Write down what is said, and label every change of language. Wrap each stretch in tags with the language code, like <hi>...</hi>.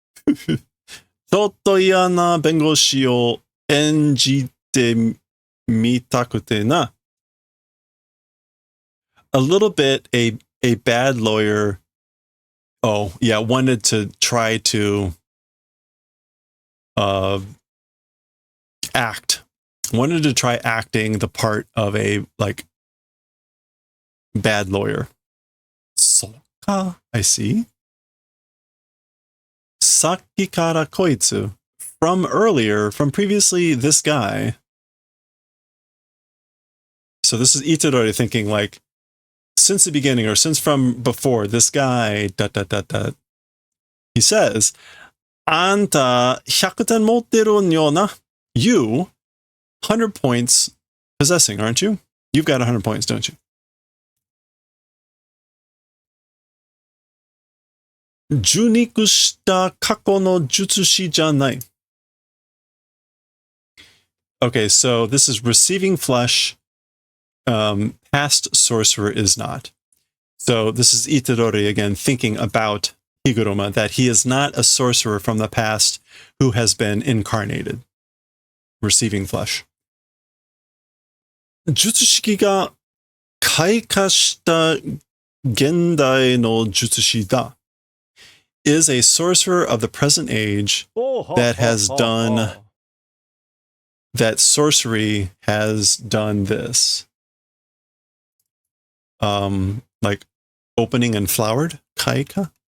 <ja>ちょっと嫌な弁護士を演じてみたくてな.</ja> <en>A little bit a bad lawyer. Oh, yeah, wanted to try to wanted to try acting the part of a like bad lawyer. Soka, I see.</en> <ja>Saki kara koitsu.</ja> <en>From earlier, from previously, this guy. So this is Itadori thinking like, since the beginning or since from before, this guy, ... He says,</en> <ja>Anta 100点持ってるんよな.</ja> <en>You, 100 points possessing, aren't you? You've got 100 points, don't you?</en> <ja>受肉した過去の術師じゃない.</ja> <en>Okay, so this is receiving flesh. Past sorcerer is not. So this is Itadori again thinking about Higuruma, that he is not a sorcerer from the past who has been incarnated, receiving flesh.</en> <ja>術式が開花した現代の術師だ.</ja> <en>Is a sorcerer of the present age that has done that sorcery has done this. Like opening and flowered, kaika.</en>